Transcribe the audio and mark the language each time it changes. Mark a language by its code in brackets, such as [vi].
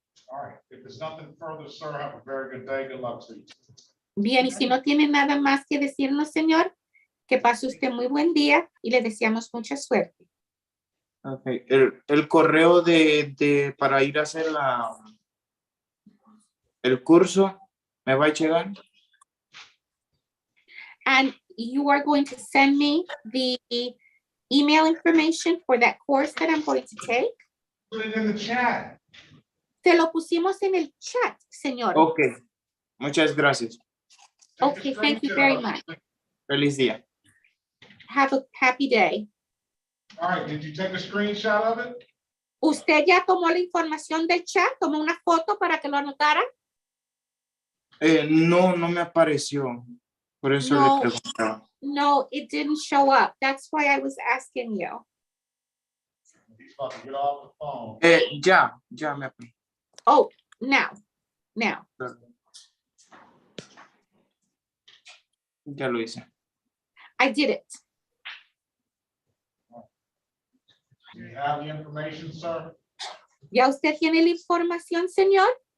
[en] All right, if there's nothing further, sir, have a very good day. Good luck to you. [es] Bien, y si no tiene nada más que decirnos, señor, que pase usted muy buen día y le deseamos mucha suerte. [en] Okay. [es] El correo para ir a hacer el curso, ¿me va a llegar? [en] And you are going to send me the email information for that course that I'm going to take. Put it in the chat. [es] Se lo pusimos en el chat, señor. Okay. Muchas gracias. [en] Okay, thank you very much. [es] Feliz día. [en] Have a happy day. All right, did you take a screenshot of it? [es] ¿Usted ya tomó la información del chat? ¿Tomó una foto para que lo anotara? No me apareció. Por eso le preguntaba. [en] No, it didn't show up. That's why I was asking you. He's about to get off the phone. [es] Ya me apareció. [en] Oh, now. [es] Ya lo hice. [en] I did it. Do you have the information, sir? [es] ¿Ya usted tiene la información, señor?